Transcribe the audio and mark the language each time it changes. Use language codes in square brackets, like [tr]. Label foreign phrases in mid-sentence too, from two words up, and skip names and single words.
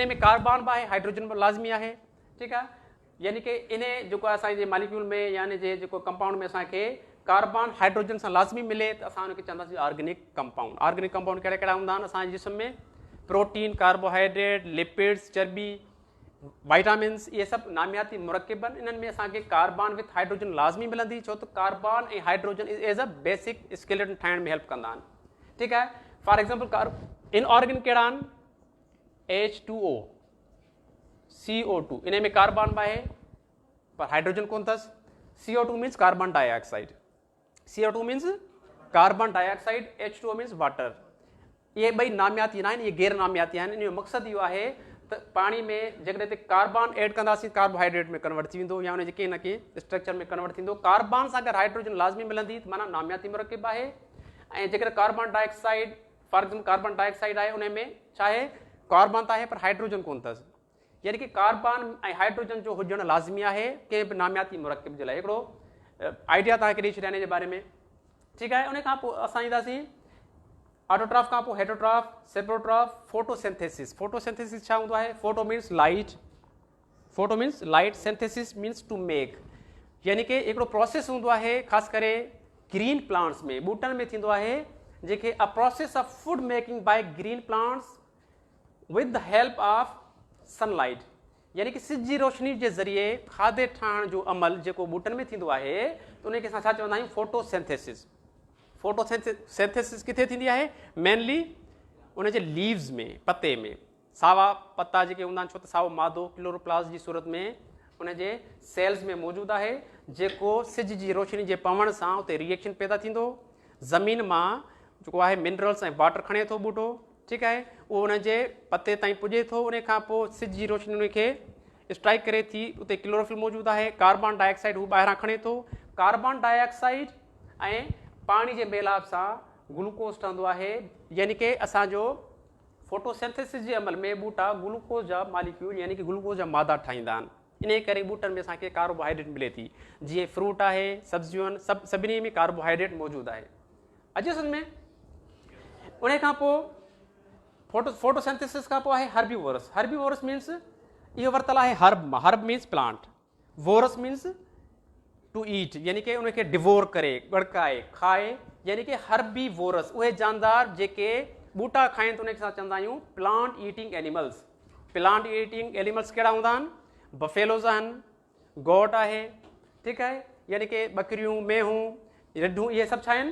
[sd] इन में कार्बन बि आहे, हाइड्रोजन बि लाज़मी आहे, [hi] ठीक है। [sd] यानी कि इन जेको असांजे मालिक्यूल में यानी जे जेको कंपाउंड में असांखे [en] carbon hydrogen [sd] सां लाज़मी मिले त असां उनखे चवंदासीं [en] organic compound. organic compound [sd] कहिड़ा कहिड़ा हूंदा आहिनि असांजे जिस्म में? [en] protein, carbohydrate, lipids, [sd] चर्बी, वाइटामिन्स, इहे सभु नामियाती मुरक्किब आहिनि। इन्हनि में असांखे [en] carbon with hydrogen [sd] लाज़मी मिलंदी, छो त कार्बन ऐं हाइड्रोजन [en] as a basic skeleton [sd] ठाहिण में हेल्प कंदा आहिनि, ठीकु आहे। [en] for example [sd] इनऑर्गेनिक कहिड़ा आहिनि? H2O, CO2, इन में कार्बन बि आहे पर हाइड्रोजन कोन अथसि। [en] CO2 means carbon dioxide, CO2 means carbon dioxide, H2O means water. [sd] इहे ॿई नामियाती न आहिनि, इहे गैर नामियाती आहिनि। इन जो मक़सदु इहो आहे त पाणी में जेकॾहिं [en] carbon add [sd] कंदासीं कार्बोहाइड्रेट में कन्वर्ट थी वेंदो या उन जे कंहिं न कंहिं स्ट्रक्चर में कन्वर्ट थींदो। कार्बन सां गॾु हाइड्रोजन लाज़मी मिलंदी त माना नामियाती मुरक्किब आहे। ऐं जेकर [en] carbon dioxide, for example carbon dioxide [sd] आहे, उन में छा आहे? कार्बन त आहे पर हाइड्रोजन कोन अथसि, यानी कि कार्बन ऐं हाइड्रोजन जो हुजणु लाज़मी आहे कंहिं बि नामियाती मुरक्किब जे लाइ। हिकिड़ो आइडिया तव्हांखे ॾेई छॾिया इन जे बारे में, ठीकु आहे। उन खां पोइ असां ईंदासीं ऑटोट्रॉफ खां पोइ [en] heterotroph, saprotroph, photosynthesis. [sd] फोटोसिंथेसिस छा हूंदो आहे? [en] photo means light, photo means light, synthesis means to make, [sd] यानी कि हिकिड़ो प्रोसेस हूंदो आहे ख़ासि करे [en] green plants [sd] में, ॿूटनि में थींदो आहे, जेके [en] a process of food making by green plants with the help of sunlight, [sd] यानी कि सिज जी रोशनी जे ज़रिए खाधे ठाहिण जो अमल जेको ॿूटनि में थींदो आहे त उनखे असां छा चवंदा आहियूं? फोटोसिंथेसिस। फोटोसिंथेसिस किथे थींदी आहे? मेनली उन जे लीव्स में, पत्ते में। सावा पत्ता जेके हूंदा आहिनि, छो त साओ मादो क्लोरोप्लास्ट जी सूरत में उन जे सेल्स में मौजूदु आहे, जेको सिज जी रोशनी जे पवण सां उते रिएक्शन पैदा थींदो, ज़मीन मां जेको आहे मिनरल्स ऐं वाटर खणे थो ॿूटो, ठीकु आहे। उहो उन जे पते ताईं पुॼे थो, उन खां पोइ सिज जी रोशनी उनखे स्ट्राइक करे थी, उते क्लोरोफिल मौजूदु आहे, कार्बन डाइऑक्साइड हू ॿाहिरां खणे थो। कार्बन डाइऑक्साइड ऐं पाणी जे मेलाप सां ग्लूकोज ठहंदो आहे, यानी कि असांजो फोटोसिंथेसिस जे अमल में ॿूटा ग्लूकोज जा मालिक्यूल यानी कि ग्लूकोज जा मादा ठाहींदा आहिनि। इन करे ॿूटनि में असांखे कार्बोहाइड्रेट मिले थी, जीअं फ्रूट आहे, सब्जियूं आहिनि, सभिनी में कार्बोहाइड्रेट मौजूदु आहे। अॼु सम्झ में उन खां पोइ फोटोसिंथेसिस खां पोइ आहे हर्बीवोरस। [en] herbivorous means [sd] इहो वरितलु आहे हर्ब मां, [en] herb means plant, vorous means to eat, [sd] यानी कि उनखे डिवोर करे, गड़काए, खाए, यानी कि हर्बीवोरस उहे जानदार जेके ॿूटा खाइनि त उनखे असां चवंदा आहियूं [en] plant eating animals. plant eating animals [sd] कहिड़ा हूंदा आहिनि? बफेलोज़ आहिनि, गोट आहे, ठीकु आहे, यानी कि बकरियूं, मेहूं, रिढूं, इहे सभु छा आहिनि?